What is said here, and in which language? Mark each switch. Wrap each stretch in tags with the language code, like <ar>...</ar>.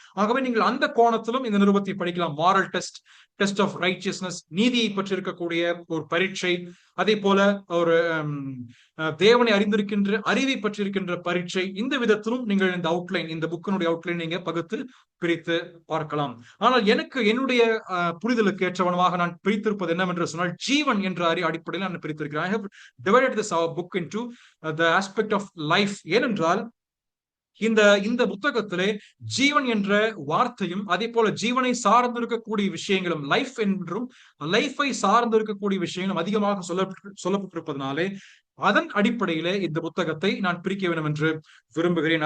<ta>ஆகவே நீங்கள் அந்த கோணத்திலும் இந்த நிருபத்தை படிக்கலாம். Moral test, test of righteousness, நீதியை பற்றி இருக்கக்கூடிய ஒரு பரீட்சை, அதே போல ஒரு தேவனை அறிந்திருக்கின்ற அறிவை பற்றி இருக்கின்ற பரீட்சை. இந்த விதத்திலும் நீங்கள் இந்த அவுட்லைன், இந்த புக்கினுடைய அவுட்லைன் நீங்க பகுத்து பிரித்து பார்க்கலாம். ஆனால் எனக்கு என்னுடைய புரிதலுக்கு ஏற்றவனமாக நான் பிரித்திருப்பது என்னவென்று சொன்னால், ஜீவன் என்ற அடிப்படையில் நான் பிரித்திருக்கிறேன்.</ta> <en>I have divided this book into the aspect of life.</en> <ta>ஏனென்றால் இந்த புத்தகத்திலே ஜீவன் என்ற வார்த்தையும் அதே போல ஜீவனை சார்ந்து இருக்கக்கூடிய விஷயங்களும், லைஃப் என்றும் லைஃபை சார்ந்து இருக்கக்கூடிய விஷயங்களும் அதிகமாக சொல்லப்பட்டிருப்பதனாலே அதன் அடிப்படையிலே இந்த புத்தகத்தை நான் பிரிக்க வேண்டும் என்று விரும்புகிறேன்.</ta>